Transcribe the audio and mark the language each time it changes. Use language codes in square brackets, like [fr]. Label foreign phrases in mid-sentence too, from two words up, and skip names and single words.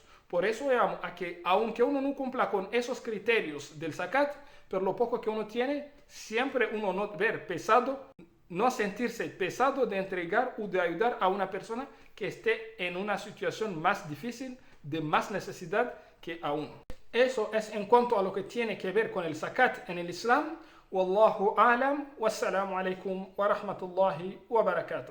[es] Por eso veamos a que aunque uno no cumpla con esos criterios del zakat, pero lo poco que uno tiene, siempre uno no ver pesado, no sentirse pesado de entregar o de ayudar a una persona que esté en una situación más difícil, de más necesidad que a uno. Eso es en cuanto a lo que tiene que ver con el zakat en el Islam. [ar] والله أعلم. والسلام عليكم ورحمة الله وبركاته.